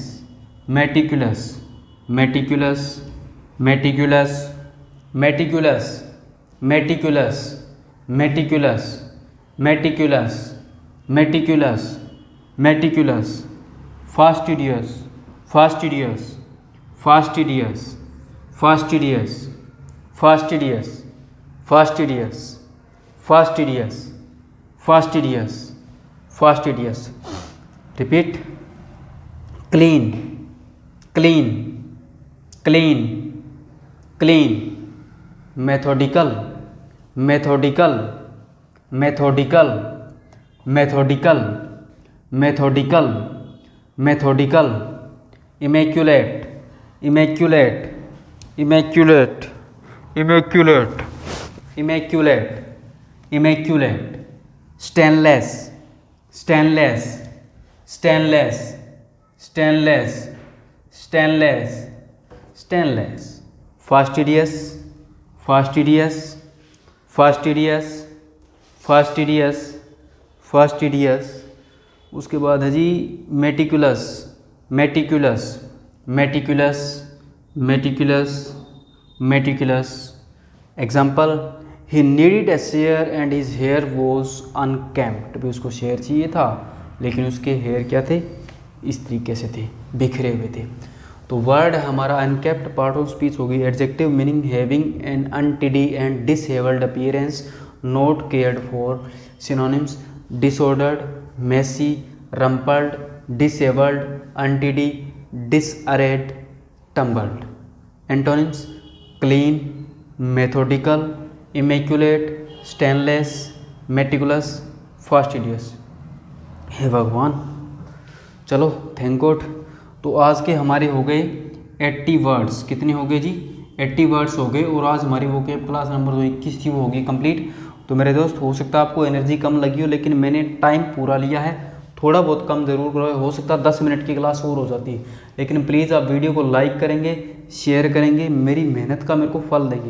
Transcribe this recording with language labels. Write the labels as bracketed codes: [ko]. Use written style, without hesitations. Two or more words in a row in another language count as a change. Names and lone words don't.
[en] meticulous, meticulous, meticulous, meticulous, meticulous, meticulous, meticulous, meticulous, meticulous. fastidious, fastidious, fastidious, fastidious, fastidious, fastidious, fastidious, fastidious, fastidious. repeat. clean, clean, clean, clean. methodical, methodical, methodical, methodical, methodical, methodical. immaculate, immaculate, immaculate, immaculate, immaculate, immaculate. stainless, stainless, stainless, stainless, stainless, stainless. fastidious, fastidious, fastidious, fastidious, fastidious. [hi] उसके बाद है जी [en] meticulous, meticulous, meticulous, meticulous, meticulous. Example, he needed a chair and his hair was unkempt. [hi] भी उसको शेयर चाहिए था लेकिन उसके हेयर क्या थे, इस तरीके से थे, बिखरे हुए थे। [en] तो word हमारा unkempt part of speech होगी। Adjective meaning having an untidy and dishevelled appearance, not cared for। synonyms, disordered, messy, rumpled, dishevelled, untidy, disarrayed, tousled. antonyms, clean, methodical, immaculate, stainless, meticulous, fastidious. [hi] हे भगवान, चलो [en] thank God. [hi] तो आज के हमारे हो गए 80 वर्ड्स। कितने हो गए जी? 80 वर्ड्स हो गए। और आज हमारी वो [en] class number [hi] जो 21 थी वो होगी कंप्लीट। तो मेरे दोस्त, हो सकता है आपको एनर्जी कम लगी हो, लेकिन मैंने टाइम पूरा लिया है। थोड़ा बहुत कम ज़रूर हो सकता है 10 मिनट की क्लास और हो जाती है, लेकिन प्लीज़ आप वीडियो को लाइक करेंगे, शेयर करेंगे, मेरी मेहनत का मेरे को फल देंगे।